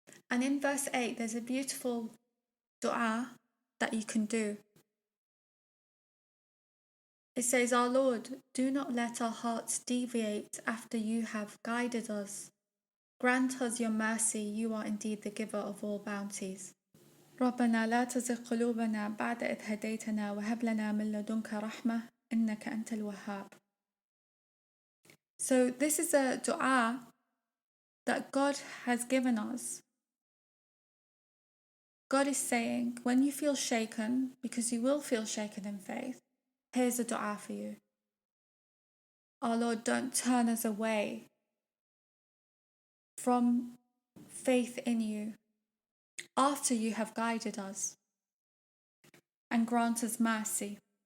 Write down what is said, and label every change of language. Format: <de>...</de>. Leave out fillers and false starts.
<en>And in verse 8, there's a beautiful dua that you can do. It says, "Our Lord, do not let our hearts deviate after you have guided us. Grant us your mercy, you are indeed the giver of all bounties.</en> <ar>ربنا لا تزغ قلوبنا بعد إذ هديتنا وهب لنا من لدنك رحمة إنك أنت الوهاب."</ar> <en>So this is a dua that God has given us. God is saying, when you feel shaken, because you will feel shaken in faith, here's a dua for you. Our Lord, don't turn us away from faith in you after you have guided us, and grant us mercy.</en>